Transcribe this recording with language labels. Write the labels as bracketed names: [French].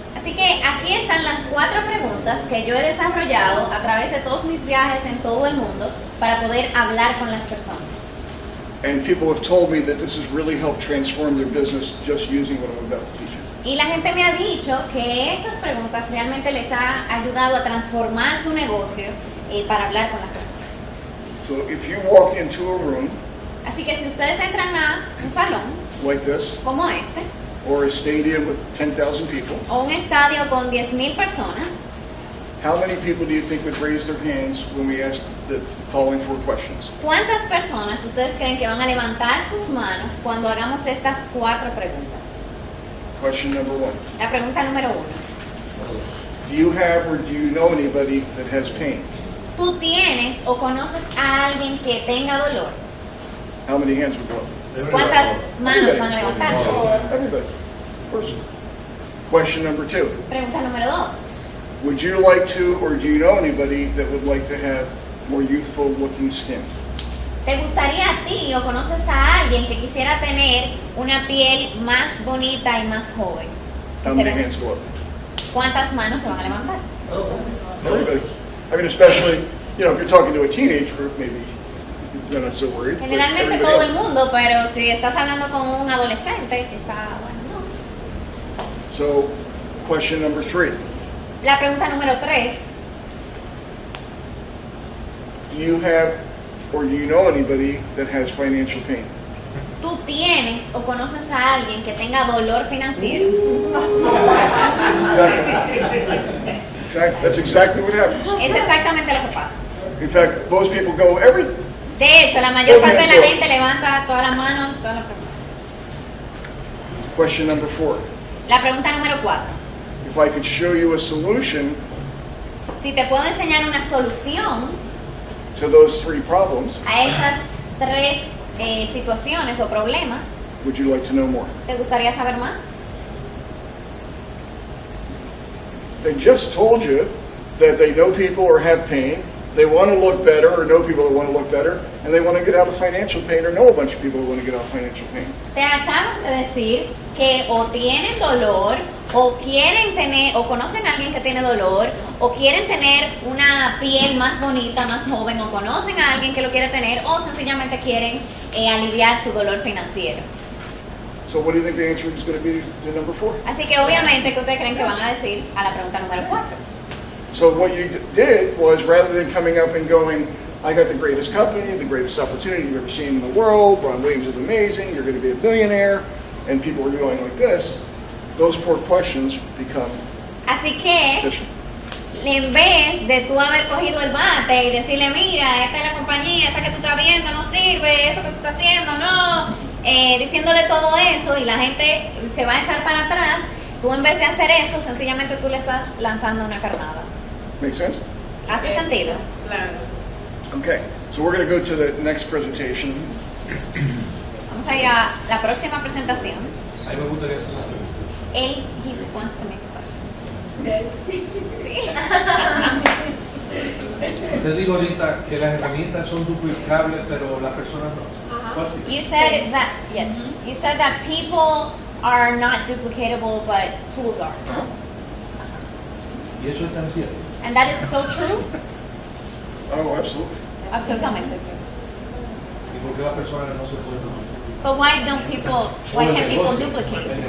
[Spanish] Así que aquí están las 4 preguntas que yo he desarrollado a través de todos mis viajes en todo el mundo para poder hablar con las personas. [English] And people have told me that this has really helped transform their business just using what I'm about to teach you. [Spanish] Y la gente me ha dicho que estas preguntas realmente les ha ayudado a transformar su negocio para hablar con las personas. [English] So if you walk into a room [Spanish] Así que si ustedes entran a un salón [English] like this, [Spanish] como este, [English] or a stadium with 10,000 people, [Spanish] o un estadio con 10,000 personas, [English] How many people do you think would raise their hands when we ask the following 4 questions? [Spanish] ¿Cuántas personas ustedes creen que van a levantar sus manos cuando hagamos estas 4 preguntas? [English] Question number 1. [Spanish] La pregunta número 1. [English] Do you have or do you know anybody that has pain? [Spanish] ¿Tú tienes o conoces a alguien que tenga dolor? [English] How many hands would go up? [Spanish] ¿Cuántas manos van a levantar? [English] Everybody. Of course. Question number 2. [Spanish] Pregunta número 2. [English] Would you like to or do you know anybody that would like to have more youthful looking skin? [Spanish] ¿Te gustaría a ti o conoces a alguien que quisiera tener una piel más bonita y más joven? [English] How many hands go up? [Spanish] ¿Cuántas manos se van a levantar? [English] Everybody. I mean, especially, you know, if you're talking to a teenage group, maybe they're not so worried. but [Spanish] Generalmente [English] everybody [Spanish] todo el [English] else. [Spanish] mundo, pero si estás hablando con un adolescente, quizá, bueno, no. [English] So, question number 3. [Spanish] La pregunta número 3. [English] Do you have or do you know anybody that has financial pain? [Spanish] ¿Tú tienes o conoces a alguien que tenga dolor financiero? [English] Exactly. That's exactly what happens. [Spanish] Es exactamente lo que pasa. [English] In fact, most people go, every... [Spanish] De hecho, la mayor parte de la gente levanta todas las manos, todas las preguntas. [English] Question number 4. [Spanish] La pregunta número 4. [English] If I could show you a solution [Spanish] Si te puedo enseñar una solución [English] to those 3 problems, [Spanish] a esas 3 situaciones o problemas, [English] would you like to know more? [Spanish] ¿te gustaría saber más? [English] They just told you that they know people or have pain, they want to look better or know people that want to look better, and they want to get out of financial pain or know a bunch of people that want to get out of financial pain. [Spanish] Te acaban de decir que o tienen dolor, o quieren tener, o conocen a alguien que tiene dolor, o quieren tener una piel más bonita, más joven, o conocen a alguien que lo quiere tener, o sencillamente quieren aliviar su dolor financiero. [English] So what do you think the answer is going to be to number 4? [Spanish] Así que obviamente que ustedes creen que van a decir a la pregunta número 4. [English] So what you did was, rather than coming up and going, I got the greatest company, the greatest opportunity you've ever seen in the world, Ron Williams is amazing, you're going to be a billionaire, and people were going like this, those 4 questions become [Spanish] Así que [English] efficient. [Spanish] en vez de tú haber cogido el bate y decirle, mira, esta es la compañía, esta que tú estás viendo no sirve, eso que tú estás haciendo no, diciéndole todo eso y la gente se va a echar para atrás, tú en vez de hacer eso, sencillamente tú le estás lanzando una carnada. [English] Make sense? [Spanish] ¿Hace sentido? Claro. [English] Okay, so we're going to go to the next presentation. [Spanish] Vamos a ir a la próxima presentación. Ahí me gustaría hacer. [English] Él, he wants to make a question. [Spanish] Sí. Te digo ahorita que las herramientas son duplicables, pero las personas no. Fácil. [English] You said that, yes, you said that people are not duplicatable, but tools are. [Spanish] Y eso es tan cierto. [English] And that is so true. Oh, absolutely. [Spanish] Absolutamente. ¿Y por qué las personas no se pueden duplicar? [English] But why can't people duplicate?